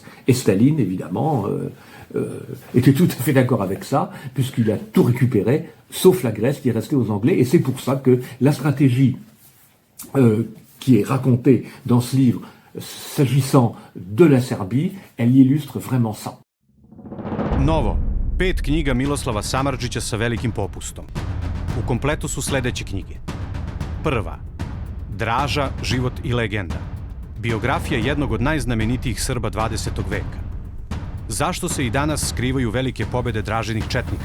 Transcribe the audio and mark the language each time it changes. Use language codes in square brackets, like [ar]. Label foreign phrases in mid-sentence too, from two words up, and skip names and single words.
[fr] Et Staline, évidemment, était tout à fait d'accord avec ça, puisqu'il a tout récupéré, sauf la Grèce qui est restée aux Anglais, et c'est pour ça que la stratégie qui est racontée dans ce livre, s'agissant de la Serbie, elle illustre vraiment ça. [sr] Novo, 5 knjiga Miloslava Samardžića sa velikim popustom. U kompletu su sledeće knjige. Prva, Draža, život i legenda. Biografija jednog od najznamenitijih Srba 20. veka. Zašto se i danas skrivaju velike pobede Dražinih četnika?